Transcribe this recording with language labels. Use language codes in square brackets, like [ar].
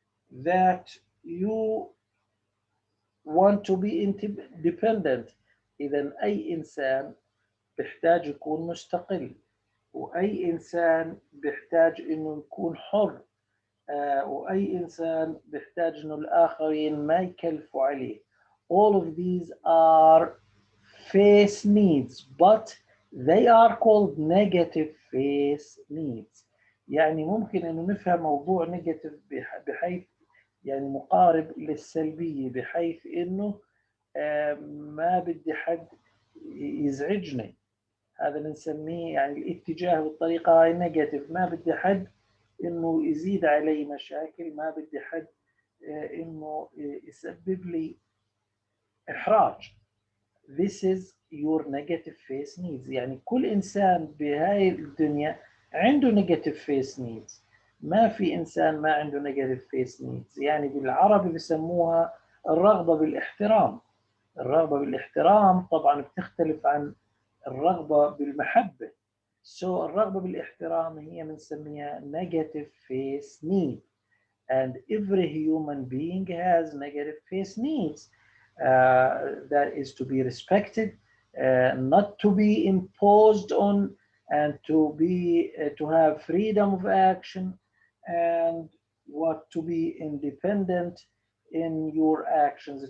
[en] that you want to be independent. [ar] إذا أي إنسان بيحتاج يكون مستقل، وأي إنسان بيحتاج إنه يكون حر، وأي إنسان بيحتاج إنه الآخرين ما يكلفوا عليه. [en] All of these are face needs, but they are called negative face needs. [ar] يعني ممكن إنه نفهم موضوع negative بحيث يعني مقارب للسلبية، بحيث إنه ما بدي حد يزعجني. هذا بنسميه يعني الاتجاه بالطريقة هاي نيجاتيف، ما بدي حد إنه يزيد علي مشاكل، ما بدي حد إنه يسبب لي إحراج. [en] This is your negative face needs. [ar] يعني كل إنسان بهاي الدنيا عنده negative face needs. ما في إنسان ما عنده negative face needs. يعني بالعربي بسموها الرغبة بالاحترام. الرغبة بالاحترام طبعا بتختلف عن الرغبة بالمحبة. So الرغبة بالاحترام هي بنسميها negative face need. [en] And every human being has negative face needs. That is to be respected, not to be imposed on, and to have freedom of action, and what to be independent in your actions.